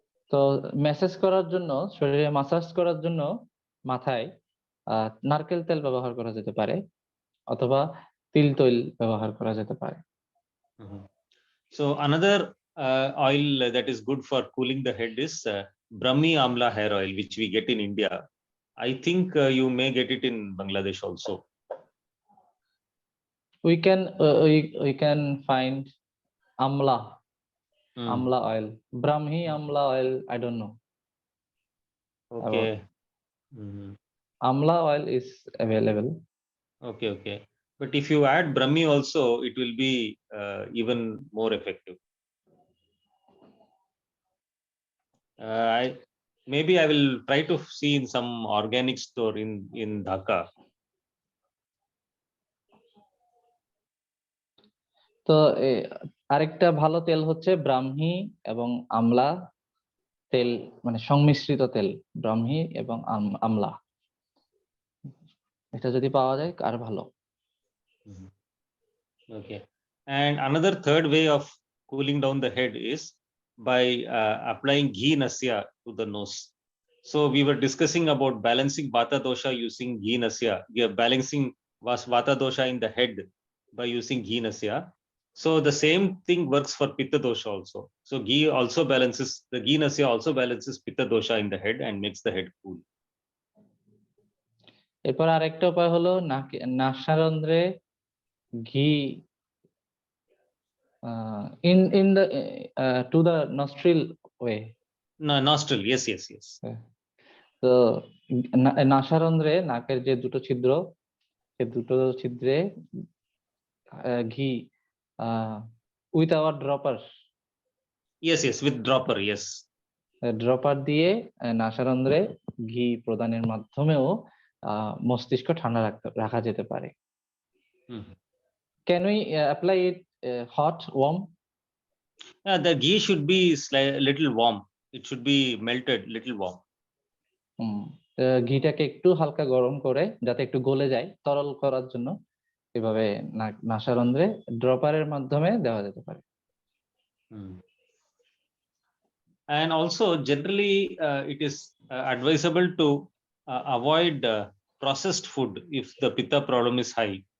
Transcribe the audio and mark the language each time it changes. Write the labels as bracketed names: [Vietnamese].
[Bangla] তো ম্যাসাজ করার জন্য, শরীরে মাসাজ করার জন্য মাথায় নারকেল তেল ব্যবহার করা যেতে পারে অথবা তিল তৈল ব্যবহার করা যেতে পারে। [English] So another oil that is good for cooling the head is Brahmi Amla hair oil, which we get in India. I think you may get it in Bangladesh also. We can find amla oil, Brahmi amla oil, I don't know. Okay. Amla oil is available. Okay. But if you add Brahmi also, it will be even more effective. Maybe I will try to see in some organic store in Dhaka. [Bangla] তো আরেকটা ভালো তেল হচ্ছে ব্রাহ্মী এবং আমলা তেল, মানে সংমিশ্রিত তেল, ব্রাহ্মী এবং আমলা, এটা যদি পাওয়া যায় আর ভালো। [English] Okay. And another third way of cooling down the head is by applying ghee nasya to the nose. So we were discussing about balancing vata dosha using ghee nasya. We are balancing vata dosha in the head by using ghee nasya. So the same thing works for pitta dosha also. So ghee nasya also balances pitta dosha in the head and makes the head cool. [Bangla] এরপর আরেকটা উপায় হলো নাসারন্ধ্রে ঘি [English] in the to the nostril way. No, nostril, yes. [Bangla] তো নাসারন্ধ্রে, নাকের যে দুটো ছিদ্র, সে দুটো ছিদ্রে ঘি [English] with our dropper. Yes, with dropper, yes. [Bangla] Dropper দিয়ে নাসারন্ধ্রে ঘি প্রদানের মাধ্যমেও মস্তিষ্ক ঠান্ডা রাখা যেতে পারে। [English] Can we apply it hot, warm? The ghee should be little warm. It should be melted, little warm. [Bangla] ঘিটাকে একটু হালকা গরম করে যাতে একটু গলে যায়, তরল করার জন্য এভাবে নাসারন্ধ্রে ড্রপারের মাধ্যমে দেওয়া যেতে পারে। [English] And also generally it is advisable to avoid processed food if the pitta problem is high.